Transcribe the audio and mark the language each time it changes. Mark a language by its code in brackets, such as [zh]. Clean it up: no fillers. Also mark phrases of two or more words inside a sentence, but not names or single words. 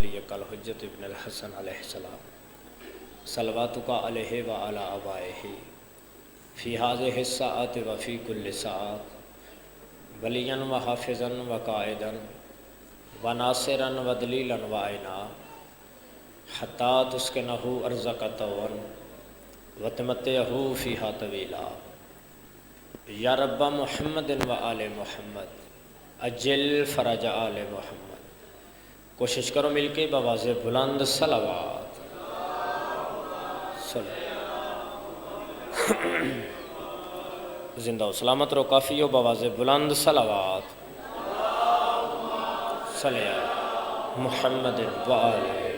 [ar] ولیک الحجۃ ابن الحسن علیہ السلام صلواتک علیہ و علی آبائہ فی ہذہ الساعۃ و فی کل ساعۃ ولیاً و حافظاً و قائداً و ناصراً و دلیلاً و عینا حتی تسکنہ ارضک طوعاً و تمتعہ فیہا طویلا یا رب محمد و آل محمد اجل فرج آل محمد۔ [ur] کوشش کرو مل کے بآواز بلند صلوات زندہ و سلامت رو کافی ہو بآواز بلند صلوات [ar] صلی علی محمد و آل۔